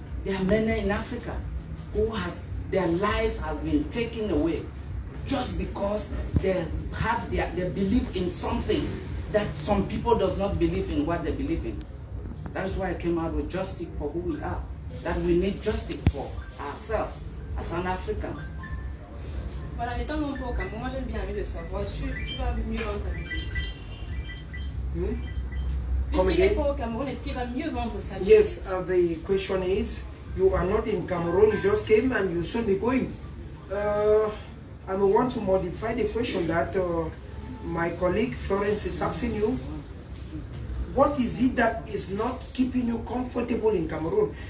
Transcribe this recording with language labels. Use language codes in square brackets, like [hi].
[en] There are many in Africa who their lives has been taken away just because they believe in something that some people does not believe in what they believe in. That's why I came out with justice for who we are. That we need justice for ourselves as an Africans. [fr] Voilà, étant non pas au Cameroun, moi j'aime bien envie de savoir, tu vas mieux vendre ta musique. Puisqu'il n'est pas au Cameroun, est-ce qu'il va mieux vendre sa musique? [en] Yes, the question is, you are not in Cameroon, you just came and you soon be going. I want to modify the question that my colleague Florence is asking you. What is it that is not keeping you comfortable in Cameroon?